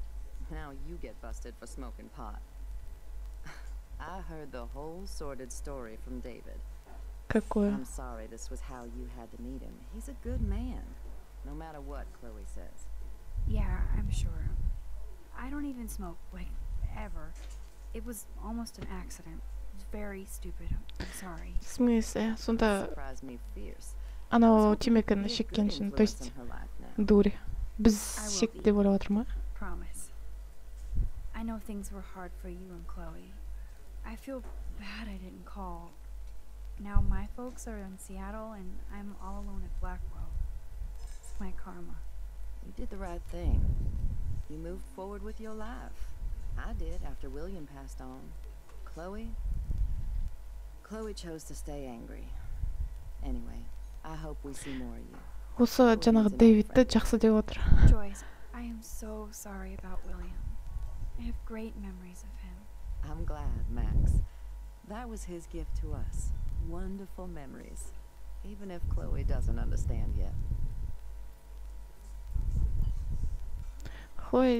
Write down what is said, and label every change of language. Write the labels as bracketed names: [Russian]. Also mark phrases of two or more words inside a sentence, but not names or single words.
[English] Now you get busted for smoking pot. I heard the whole sordid story from David. [Russian] Какое? [English] I'm sorry this was how you had to meet him. He's a good man, no matter what Chloe says. Yeah, I'm sure. I don't even smoke, like, ever. It was almost an accident. It was very stupid. I'm sorry. [Russian] В смысле? [Kazakh] Сонда [English] Surprised me fierce. [Kazakh] анау темекіні шеккеншін, [Russian] то есть [Kazakh] дури. Біз шек деп ойлап отырмын. [English] Promise. I know things were hard for you and Chloe. I feel bad I didn't call. Now my folks are in Seattle and I'm all alone at Blackwell. It's my karma. You did the right thing. You moved forward with your life. I did after William passed on. Chloe chose to stay angry. Anyway, I hope we see more of you. [Kazakh] Осы жаңағы Дэвидті жақсы деп отыр. [English] Joyce, I am so sorry about William. I have great memories of him. I'm glad, Max. That was his gift to us. Wonderful memories. Even if Chloe doesn't understand yet. Хлоя